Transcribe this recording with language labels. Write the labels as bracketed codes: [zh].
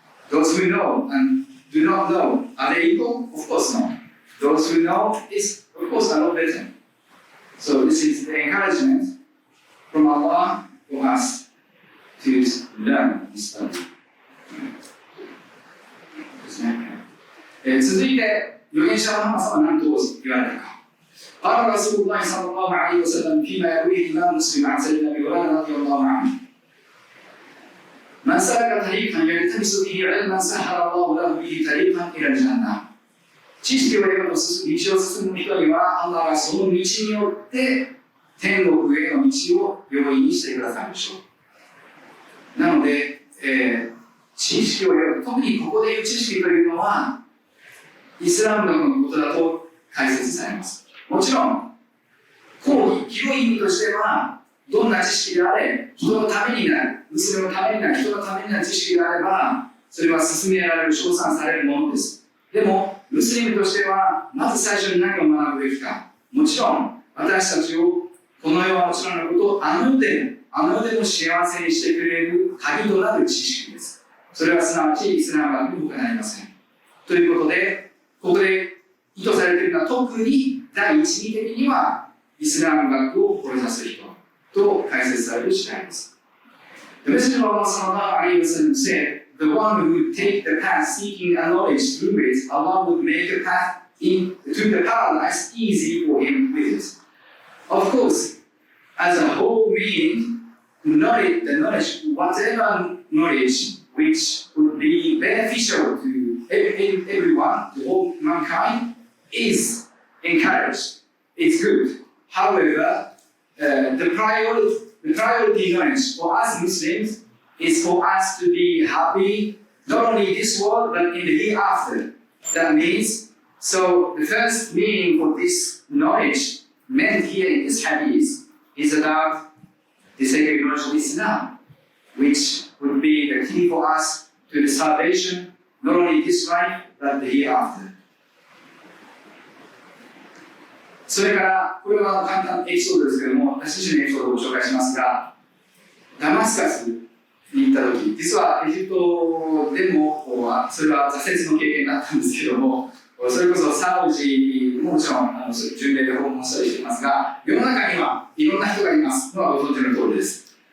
[en] Those who know and do not know, are they equal? Of course not. Those who know is, of course, a lot better. So this is the encouragement from Allah for us to learn and study. [ja] ですね。続いて、預言者のムハンマド様は何と言われたか。 [ar] قال رسول الله صلى الله عليه وسلم فيما يرويه الإمام مسلم عن سيدنا أبي هريرة رضي الله عنه. من سلك طريقا يلتمس به علما سهل الله له به طريقا إلى الجنة。 [ja] 知識を得ようと道を進む人には、アンラがその道によって天国への道を容易にしてくださるでしょう。なので、知識を得よう、特にここでいう知識というのは、イスラム学のことだと解説されます。もちろん、講義、広い意味としては、どんな知識であれ、人のためになる、ムスリムのためになる、人のためになる知識であれば、それは進められる、称賛されるものです。でも、ムスリムとしては、まず最初に何を学ぶべきか。もちろん、私たちを、この世はもちろんのこと、あの世でも幸せにしてくれる鍵となる知識です。それはすなわちイスラム学に他なりません。ということで、ここで意図されているのは、特に第一義的には、イスラム学を志す人と解説される次第です。 [en] The Messenger of Allah sallallahu alayhi wa sallam said, the one who would take the path seeking a knowledge through it, Allah would make the path to the paradise easy for him with it. Of course, as a whole meaning, the knowledge, whatever knowledge which would be beneficial to everyone, to all mankind, is encouraged. It's good. However, the priority knowledge for us Muslims is for us to be happy, not only in this world, but in the hereafter. That means, so the first meaning for this knowledge meant here in this hadith is about the sacred knowledge of Islam, which would be the key for us to the salvation, not only this life, but the hereafter. [ja] それから、これは簡単なエピソードですけれども、私自身のエピソードをご紹介しますが、ダマスカスに行ったとき、実はエジプトでも、それは挫折の経験だったんですけれども、それこそサウジももちろん巡礼で訪問したりしていますが、世の中にはいろんな人がいますのはご存知の通りです。